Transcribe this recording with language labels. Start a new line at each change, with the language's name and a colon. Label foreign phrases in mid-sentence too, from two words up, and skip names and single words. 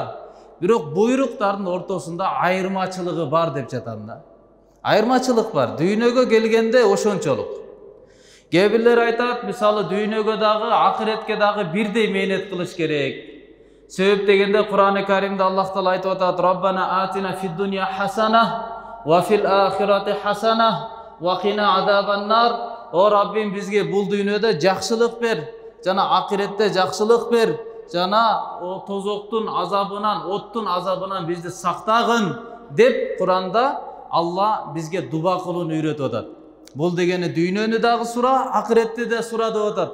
Kyrgyz: Бирок буйруктардын ортосунда айырмачылыгы бар деп жатам да. Айырмачылык бар. Дүйнөгө келгенде ошончолук. Кээ-бирлер айтат, мисалы дүйнөгө дагы, акыретке дагы бирдей мээнет кылыш керек. Себеп дегенде Кур'ан-ы Каримде Аллах Таала айтып атат:
Arabic: "ربنا آتنا في الدنيا حسنة وفي الآخرة حسنة وقنا عذاب النار."
Kyrgyz: О Раббим, бизге бул дүйнөдө жакшылык бер, жана акыретте жакшылык бер, жана о тозоктун азабынан, оттун азабынан бизди сактагын деп Кур'анда Алла бизге дуба кылууну үйрөтүп атат. Бул дегени дүйнөнү дагы сура, акыретти де сура деп атат.